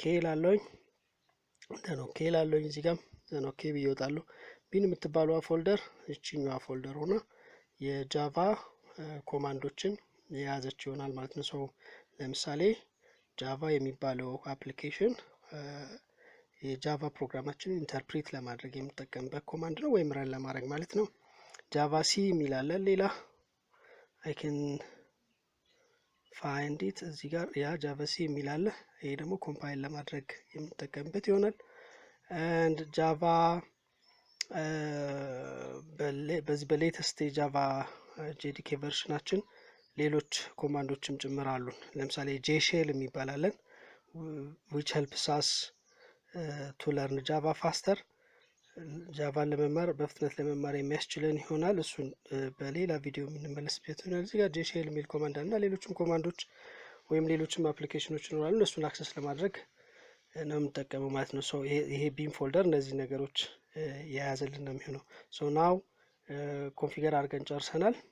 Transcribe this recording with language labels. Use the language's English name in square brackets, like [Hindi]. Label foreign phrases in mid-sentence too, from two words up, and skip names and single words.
[Amharic] ላለኝ [English] then okay [Amharic] ላለኝ እዚህ ጋር [English] then okay [Amharic] ብዬወጣለሁ። ቢን የምትባለው ፎልደር እቺኛዋ ፎልደር ሆና የጃቫ ኮማንዶችን የያዘች ይሆናል ማለት ነው። ለምሳሌ ጃቫ የሚባለው አፕሊኬሽን የጃቫ ፕሮግራማችንን ኢንተርፕሬት ለማድረግ የምንጠቀምበት ኮማንድ ነው፣ ወይም ረን ለማድረግ ማለት ነው። ጃቫ ሲ የሚል አለ ሌላ [English] I can find it [Amharic] እዚህ ጋር ያ ጃቫ ሲ የሚል አለ። ይሄ ደግሞ ኮምፓይል ለማድረግ የምንጠቀምበት ይሆናል። and ጃቫ በዚህ በሌተስት የጃቫ JDK ቨርሽናችን ሌሎች ኮማንዶችም ጭምር አሉን። ለምሳሌ ጄሼል የሚባል አለን [English] which helps us to learn Java faster [Amharic] ጃቫን ለመማር በፍጥነት ለመማር የሚያስችለን ይሆናል። እሱን በሌላ ቪዲዮ የምንመለስበት ይሆናል። እዚህ ጋር ጄሼል የሚል ኮማንድ እና ሌሎችም ኮማንዶች ወይም ሌሎችም አፕሊኬሽኖች ይኖራሉ። እሱን አክሰስ ለማድረግ ነው የምንጠቀመው ማለት ነው። ይሄ ቢም ፎልደር እነዚህ ነገሮች የያዘልን ነው የሚሆነው። ናው ኮንፊገር አድርገን ጨርሰናል።